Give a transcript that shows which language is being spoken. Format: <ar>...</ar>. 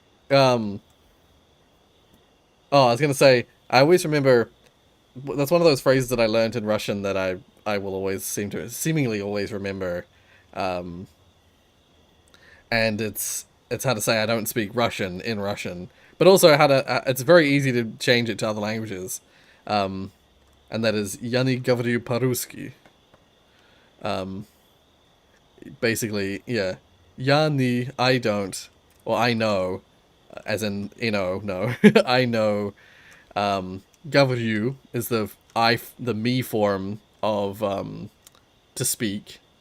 <en>Oh, I was gonna say, I always remember, that's one of those phrases that I learned in Russian that I will always seemingly always remember. And it's how to say I don't speak Russian in Russian, but also how to, it's very easy to change it to other languages.</en> <ru>And that is "Я не говорю по-русски."</ru> <en>Basically, yeah. "Я не," I don't, or I know, as in, you know, no. I know. "Говорю" is the me form of to speak.</en>